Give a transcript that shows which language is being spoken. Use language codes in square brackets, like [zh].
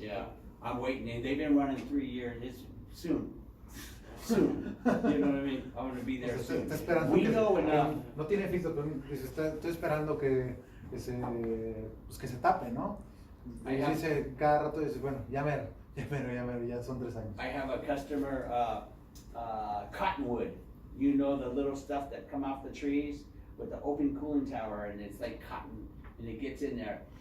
[en] Yeah, I'm waiting, and they've been running 3 years, it's soon. Soon, you know what I mean? I'm gonna be there soon. [es] Está esperando [en] We [es] que [en] know enough. [es] no tiene filtro, pero dice, estoy esperando que se tape, ¿no? Y dice cada rato, dice, bueno, ya mero, ya son 3 años. [en] I have a customer, cottonwood, you know the little stuff that come off the trees with the open cooling tower, and it's like cotton, and it gets in there.